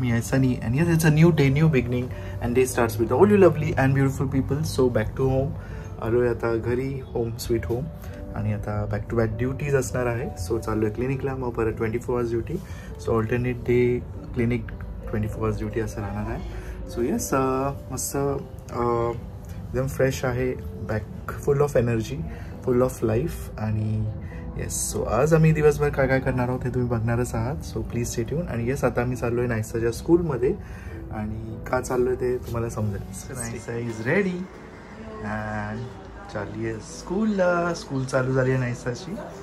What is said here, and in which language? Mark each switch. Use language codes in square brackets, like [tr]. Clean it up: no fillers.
[en] Me, I Sunny, and yes, it's a new day, new beginning, and day starts with all you lovely and beautiful people. So back to home. [mr] आलोय आता घरी, [en] home sweet home, [mr] आणि आता [en] back to back duties [mr] असणार आहे. So चाललोय क्लिनिकला, मग परत [en] 24 hours duty. So alternate day clinic 24 hours duty [mr] असं राहणार आहे. [en] So yes, [mr] मस्त एकदम फ्रेश आहे, [en] back full of energy, full of life, [mr] आणि येस. सो आज आम्ही दिवसभर काय काय करणार आहोत हे तुम्ही बघणारच आहात. [en] So please stay tune. [mr] आणि येस, आता आम्ही चाललोय नायसाच्या स्कूलमध्ये, आणि का चाललोय ते तुम्हाला समजेल. नायसा [en] is ready and [mr] चालली आहे स्कूलला. स्कूल चालू झाली आहे नायसाची.